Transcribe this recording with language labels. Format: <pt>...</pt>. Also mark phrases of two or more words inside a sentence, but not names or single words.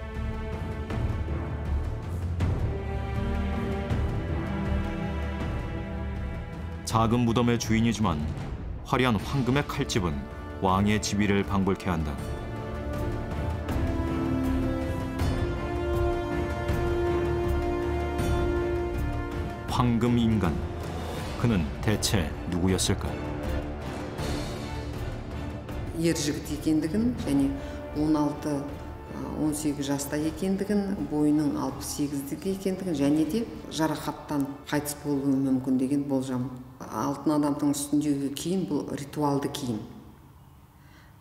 <ko>작은 무덤의 주인이지만 화려한 황금의 칼집은 왕의 지위를 방불케 한다. 황금 인간, 그는 대체 누구였을까?</ko> <kk>Ер жігіт екендігін және 16-18 жаста екендігін, бойының 68-дік екендігін және де жарақаттан қайтыс болуы мүмкін деген болжам. Алтын адамның үстіндегі киім бұл ритуалды киім.</kk>